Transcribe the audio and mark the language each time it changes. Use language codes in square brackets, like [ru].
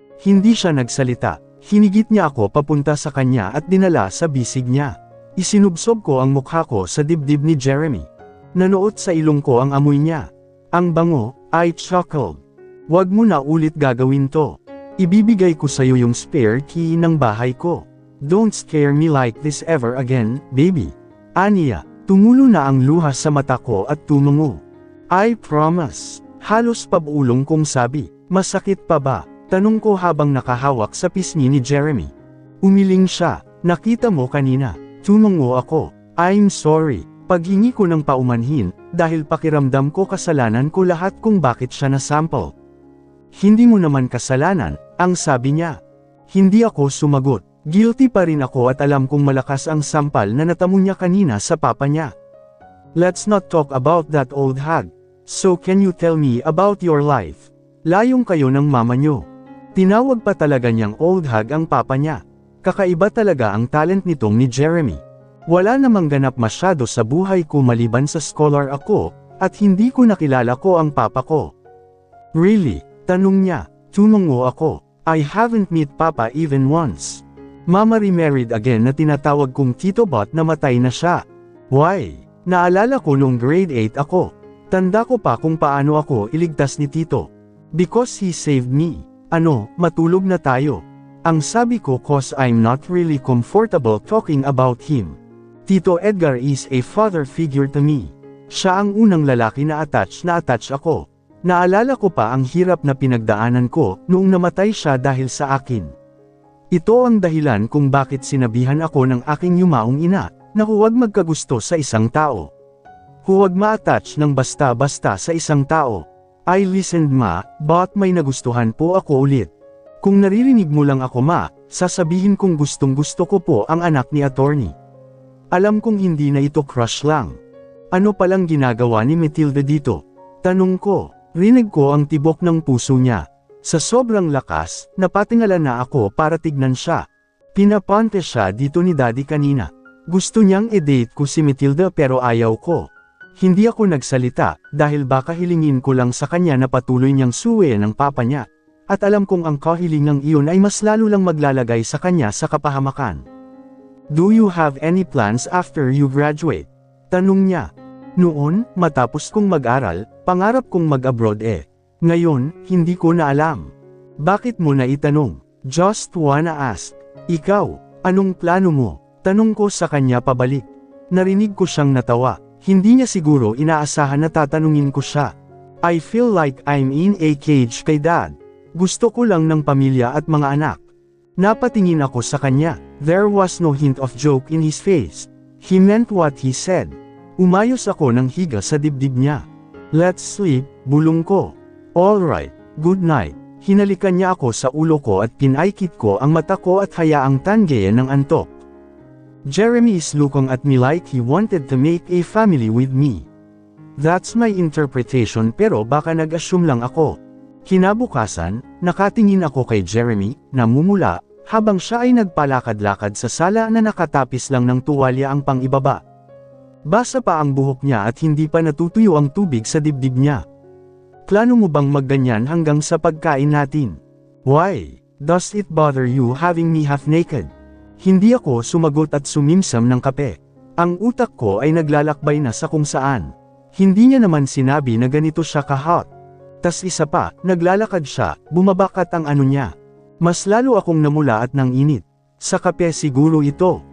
[tl] Hindi siya nagsalita. Hinigit niya ako papunta sa kanya at dinala sa bisig niya. Isinubsob ko ang mukha ko sa dibdib ni Jeremy. Nanuot sa ilong ko ang amoy niya. Ang bango, [en] I chuckled. [tl] Wag mo na ulit gagawin to. Ibibigay ko sa'yo yung spare key ng bahay ko. [en] Don't scare me like this ever again, baby. [tl] Aniya, tumulo na ang luha sa mata ko at tumungo. [en] I promise. [tl] Halos pabulong kong sabi. Masakit pa ba? Tanong ko habang nakahawak sa pisngi ni Jeremy. Umiling siya. Nakita mo kanina. Tumungo ako. [en] I'm sorry. [tl] Paghingi ko ng paumanhin, dahil pakiramdam ko kasalanan ko lahat kung bakit siya nasample. Hindi mo naman kasalanan, ang sabi niya. Hindi ako sumagot. Guilty pa rin ako at alam kong malakas ang sampal na natamo niya kanina sa papa niya. [en] Let's not talk about that old hag. So can you tell me about your life? [tl] Layong kayo ng mama niyo. Tinawag pa talaga niyang old hag ang papa niya. Kakaiba talaga ang talent nitong ni Jeremy. Wala namang ganap masyado sa buhay ko maliban sa scholar ako, at hindi ko nakilala ko ang papa ko. [en] Really? [tl] Tanong niya. Tumungo ako. [en] I haven't met papa even once. Mama remarried again [tl] na tinatawag kong Tito Bot na matay na siya. [en] Why? [tl] Naalala ko nung grade 8 ako. Tanda ko pa kung paano ako iligtas ni Tito. [en] Because he saved me. [tl] Ano, matulog na tayo. Ang sabi ko [en] cause I'm not really comfortable talking about him. Tito Edgar is a father figure to me. [tl] Siya ang unang lalaki na attach ako. Naalala ko pa ang hirap na pinagdaanan ko noong namatay siya dahil sa akin. Ito ang dahilan kung bakit sinabihan ako ng aking yumaong ina, na huwag magkagusto sa isang tao. Huwag ma-attach ng basta-basta sa isang tao. [en] I listened [tl] ma, but may nagustuhan po ako ulit. Kung naririnig mo lang ako ma, sasabihin kong gustong gusto ko po ang anak ni attorney. Alam kong hindi na ito crush lang. Ano palang ginagawa ni Matilda dito? Tanong ko, rinig ko ang tibok ng puso niya. Sa sobrang lakas, napatingala na ako para tignan siya. Pinapante siya dito ni Daddy kanina. Gusto niyang i-date ko si Matilda pero ayaw ko. Hindi ako nagsalita, dahil baka hilingin ko lang sa kanya na patuloy niyang suwayin ng papa niya. At alam kong ang kahilingang iyon ay mas lalo lang maglalagay sa kanya sa kapahamakan. [en] Do you have any plans after you graduate? [tl] Tanong niya. Noon, matapos kong mag-aral, pangarap kong mag-abroad eh. Ngayon, hindi ko na alam. Bakit mo na itanong? [en] Just wanna ask. [tl] Ikaw, anong plano mo? Tanong ko sa kanya pabalik. Narinig ko siyang natawa. Hindi niya siguro inaasahan na tatanungin ko siya. [en] I feel like I'm in a cage kay Dad. [tl] Gusto ko lang ng pamilya at mga anak. Napatingin ako sa kanya. [en] There was no hint of joke in his face. He meant what he said. [tl] Umayos ako ng higa sa dibdib niya. [en] Let's sleep, [tl] bulong ko. [en] Alright, good night. [tl] Hinalikan niya ako sa ulo ko at pinaikit ko ang mata ko at hayaang tanggayan ng antok. [en] Jeremy is looking at me like he wanted to make a family with me. That's my interpretation [tl] pero baka nag-assume lang ako. Kinabukasan, nakatingin ako kay Jeremy, namumula, habang siya ay nagpalakad-lakad sa sala na nakatapis lang ng tuwalya ang pang-ibaba. Basa pa ang buhok niya at hindi pa natutuyo ang tubig sa dibdib niya. Plano mo bang magganyan hanggang sa pagkain natin? [en] Why? Does it bother you having me half naked? [tl] Hindi ako sumagot at sumimsam ng kape. Ang utak ko ay naglalakbay na sa kung saan. Hindi niya naman sinabi na ganito siya ka-hot. Tas isa pa, naglalakad siya, bumabakat ang ano niya. Mas lalo akong namula at nanginit. Sa kape siguro ito.